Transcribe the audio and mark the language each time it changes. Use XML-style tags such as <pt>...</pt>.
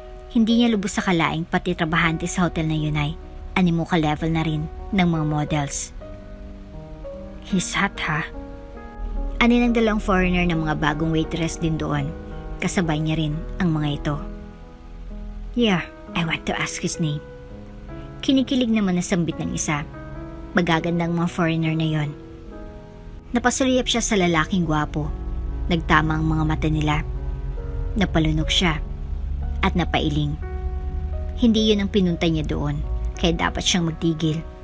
<tl>Hindi niya lubos sa kalaing pati trabahante sa hotel na yun ay animo ka level na rin ng mga models.</tl> <en>He's hot</en> <tl>ha? Ani ng dalawang foreigner na mga bagong waitress din doon. Kasabay niya rin ang mga ito.</tl> <en>Yeah, I want to ask his name.</en> <tl>Kinikilig naman na sambit ng isa. Magagandang mga foreigner na yon. Napasuliyap siya sa lalaking gwapo. Nagtama ang mga mata nila. Napalunok siya at napailing. Hindi yun ang pinunta niya doon, kaya dapat siyang magtigil.</tl>